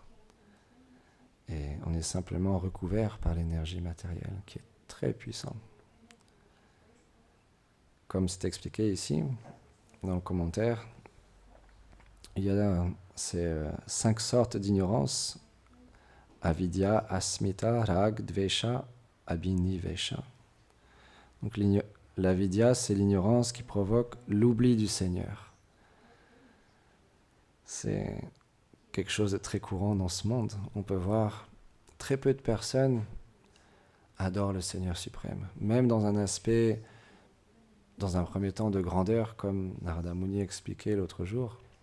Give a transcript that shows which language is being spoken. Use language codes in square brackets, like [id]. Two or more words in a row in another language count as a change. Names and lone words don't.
[fr] Et on est simplement recouvert par l'énergie matérielle qui est très puissante. Comme c'est expliqué ici, dans le commentaire, il y a ces 5 sortes d'ignorance: [sa] avidya, asmita, rag, dvesha, abhinivesha. [fr] Donc l'avidya, c'est l'ignorance qui provoque l'oubli du Seigneur. C'est quelque chose de très courant dans ce monde. On peut voir très peu de personnes adorent le Seigneur suprême, même dans un aspect, dans un premier temps, de grandeur, comme Narada Muni expliquait l'autre jour.